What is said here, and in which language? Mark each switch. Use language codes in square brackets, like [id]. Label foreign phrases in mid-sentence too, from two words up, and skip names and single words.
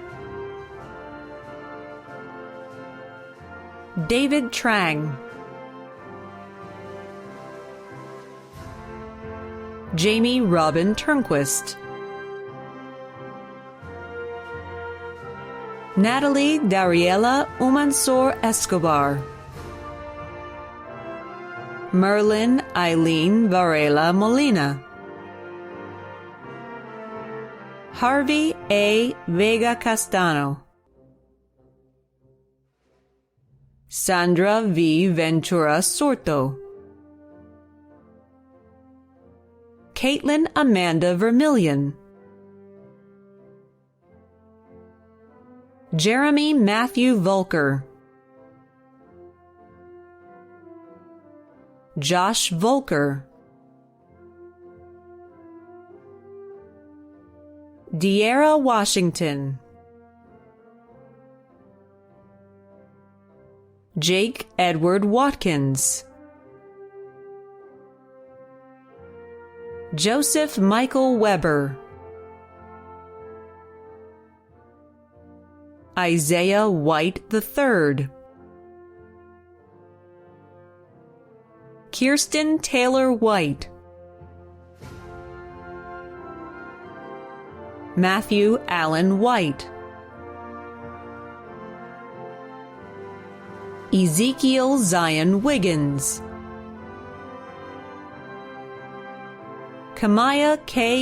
[en] David Trang, Jamie Robin Turnquist, Natalie Dariela Umansor Escobar, Merlin Eileen Varela Molina, Harvey A. Vega Castano, Sandra V. Ventura Sorto, Caitlin Amanda Vermillion, Jeremy Matthew Volker, Josh Volker, De'Ara Washington, Jake Edward Watkins, Joseph Michael Weber, Isaiah White III, Kirsten Taylor White, Matthew Allen White, Ezekiel Zion Wiggins, Kamaya K.